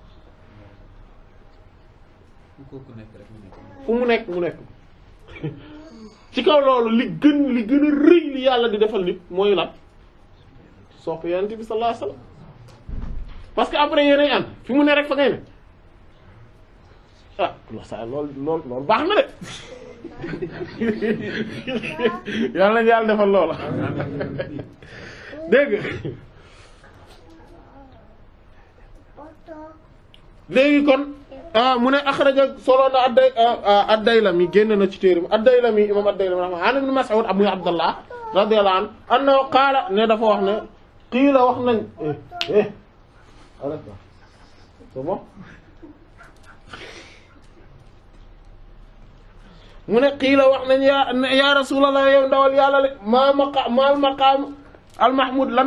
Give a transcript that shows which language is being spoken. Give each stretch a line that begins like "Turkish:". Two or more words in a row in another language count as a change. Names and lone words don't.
Wolof: fu mu nekk mu nekk ci kaw loolu li gën a rëy li yàlla di defal nit mooy lan sopp yonent bi
Arabic: صلى الله عليه وسلم
French: parce que après
Wolof: yéenay ànd fi mu ne rek fa ngay ne ah loolu baax na de yàlla defal loola dégg léegi kon mu ne axraja solo na ad-Daylami génn na ci téeram ad-Daylami imam ad-Daylami
Arabic: رحمة عن ابن مسعود أبو عبد الله رضي الله عنه أنه قال
Wolof: ne dafa wax ne qiila wax nañ
French: c'est bon
Wolof: mu ne qiila wax nañ
Arabic: يا رسول الله
Wolof: yow ndawal yàlla le
Arabic: ما المقام المحمود
Wolof: lan